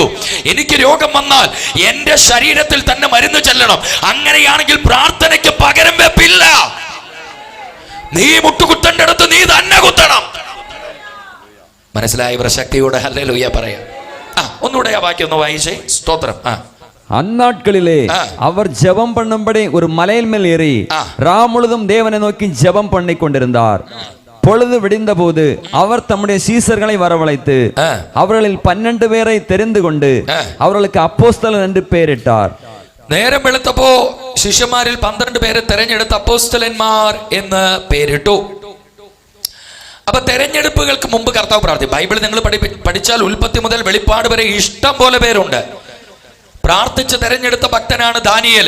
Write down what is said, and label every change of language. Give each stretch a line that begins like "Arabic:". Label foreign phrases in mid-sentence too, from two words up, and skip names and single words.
Malayalam: എനിക്ക് രോഗം വന്നാൽ എൻ്റെ ശരീരത്തിൽ തന്നെ മരുന്ന് ചെല്ലണം. അങ്ങനെയാണെങ്കിൽ പ്രാർത്ഥനയ്ക്ക് പകരം വെപ്പില്ല. നീ മുട്ടുകുത്തേണ്ടടുത്ത് നീ തന്നെ കുത്തണം. മനസ്സിലായവർ ശക്തിയോടെ ഹല്ലേലൂയ പറയാം. ഒന്നുകൂടെ ആ വാക്യം ഒന്ന് വായിച്ചേ. സ്തോത്രം.
Tamil: அந்நாட்களிலே அவர் ஜெபம் பண்ணும்படி ஒரு மலையின் மேல் ஏறி ராமுழுதும் தேவனை நோக்கி ஜெபம் பண்ணி கொண்டிருந்தார். பொழுது விடிந்த போது அவர் தம்முடைய சீசர்களை வரவழைத்து அவர்களில் 12 பேரை தெரிந்து கொண்டு அவர்களுக்கு அப்போஸ்தலர் என்று பெயரிட்டார்.
Malayalam: നേരം വെളുത്തപ്പോ ശിഷ്യന്മാരിൽ 12 പേരെ തെരഞ്ഞെടുത്ത് അപ്പോസ്തലന്മാർ എന്ന് പേരിട്ടു. അപ്പൊ തെരഞ്ഞെടുപ്പുകൾക്ക് മുമ്പ് കർത്താവ് പ്രാർത്ഥിക്കും. ബൈബിൾ നിങ്ങൾ പഠിച്ചാൽ ഉൽപ്പത്തി മുതൽ വെളിപ്പാട് വരെ ഇഷ്ടം പോലെ പേരുണ്ട്. പ്രാർത്ഥിച്ച് തെരഞ്ഞെടുത്ത ഭക്തനാണ് ദാനിയേൽ.